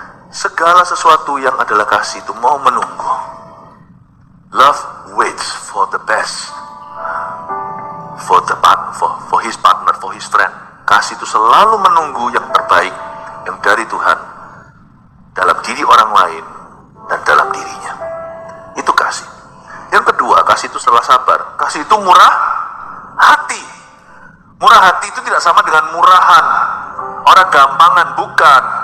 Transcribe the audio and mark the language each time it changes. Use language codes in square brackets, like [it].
[id] Segala sesuatu yang adalah kasih itu mau menunggu. [en] Love waits for the best, for his partner, for his friend. [id] Kasih itu selalu menunggu yang terbaik, yang dari Tuhan, dalam diri orang lain dan dalam dirinya. Itu kasih. Yang kedua, kasih itu setelah sabar. Kasih itu murah hati. Murah hati itu tidak sama dengan murahan, orang gampangan, bukan.